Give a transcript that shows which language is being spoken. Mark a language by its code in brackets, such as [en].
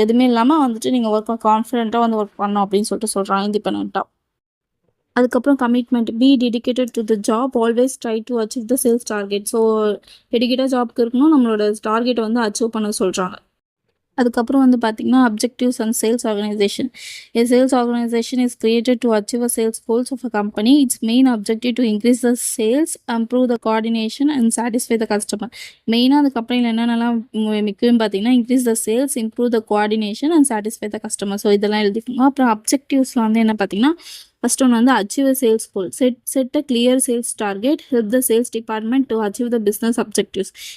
[ta] எதுவுமே இல்லாமல் வந்துட்டு நீங்கள் கான்ஃபிடென்ட்டாக வந்து ஒர்க் பண்ணணும் அப்படின்னு சொல்கிறாங்க, இண்டிபெண்ட்டாக. அதுக்கப்புறம் commitment. [en] Be dedicated to the job. Always try to achieve the sales target. [ta] So டெடிகேட்டாக ஜாப்க்கு இருக்கணும், நம்மளோட டார்கெட்டை வந்து அச்சீவ் பண்ண சொல்கிறாங்க. அதுக்கப்புறம் வந்து பார்த்தீங்கன்னா, [en] Objectives and sales organization. A sales organization is created to achieve a sales goals of a company. Its main objective to increase the sales, improve the coordination and satisfy the customer. [ta] மெயினாக அந்த கம்பெனியில் என்னென்னலாம் முக்கியம் பார்த்தீங்கன்னா, [en] Increase the sales, improve the coordination and satisfy the customer. [ta] So இதெல்லாம் எழுதிக்கோங்க. அப்புறம் அப்ஜெக்டிவ்ஸில் வந்து என்ன பார்த்தீங்கன்னா, ஃபர்ஸ்ட் ஒன்று வந்து [en] Achieve a sales goal. Set a clear sales target. Help the sales department to achieve the business objectives.